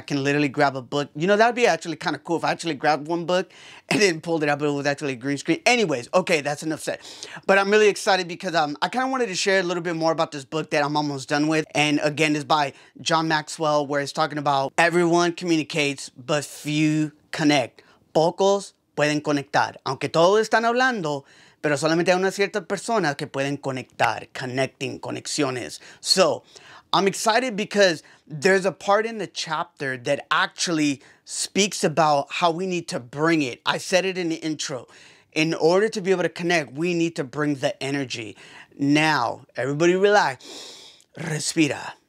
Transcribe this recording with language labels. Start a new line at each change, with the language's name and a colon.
English: I can literally grab a book. You know, that would be actually kind of cool if I actually grabbed one book and then pulled it up, but it was actually a green screen. Anyways, okay, that's enough said. But I'm really excited because I kind of wanted to share a little bit more about this book that I'm almost done with. And again, it's by John Maxwell, where it's talking about everyone communicates, but few connect.
Spanish: Pocos pueden conectar. Aunque todos están hablando, pero solamente hay unas ciertas personas que pueden conectar, connecting, conexiones.
English: So, I'm excited because there's a part in the chapter that actually speaks about how we need to bring it. I said it in the intro. In order to be able to connect, we need to bring the energy. Now, everybody relax.
Spanish: Respira.